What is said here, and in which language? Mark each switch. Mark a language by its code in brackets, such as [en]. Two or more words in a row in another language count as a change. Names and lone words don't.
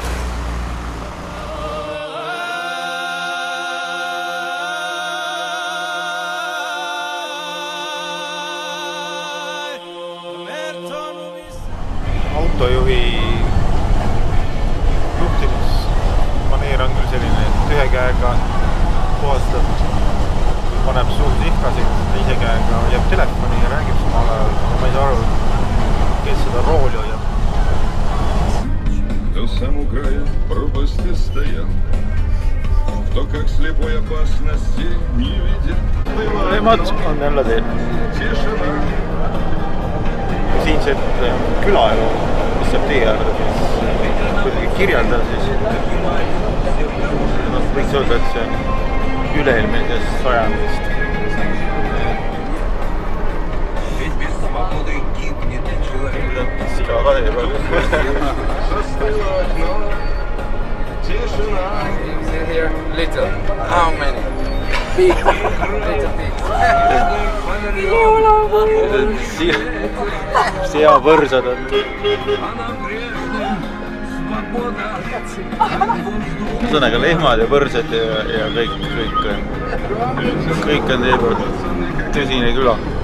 [et] Autojuhi juhtimismaneer on küll selline, et ühe käega puhastab, paneb suuri ihkasid, teise käega jääb telefoni ja räägib samal ajal, aga ma ei saa aru, kes seda rooli hoiab. [ru] До самого края пропасти стоял, кто как слепой опасности не видит. [et] Nemad on jälle teel. Siinset külaelu, mis saab tee äärde, siis kuidagi kirjeldada, siis võiks öelda, et see on üle-eelmisest sajandist. Siga ka teeb. [en] Little. How many? Big. Little big. [et] Seapõrsad on. Sõnaga lehmad ja põrsad ja kõik on teie poolt tõsine küla.